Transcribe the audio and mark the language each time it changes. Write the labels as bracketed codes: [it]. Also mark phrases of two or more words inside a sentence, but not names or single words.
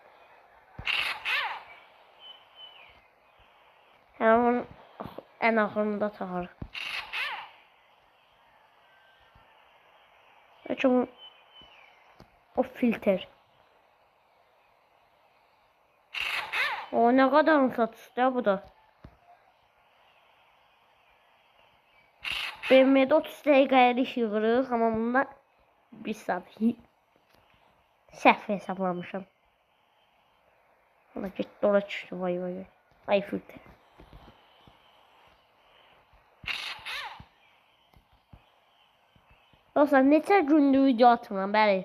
[tr] Hemen en ahırında tarar. Çünkü o filtre. O ne kadar satışta bu da. [az] BMW'de 30 dəqiqəyə iş yığırıq, amma bunda 1 saat. Səhv hesablamışam. Valla getdi ora düşdü, vay vay vay. [tr] Ay filtre. [az] Dostlar, neçə gündür video atmıram, bəli.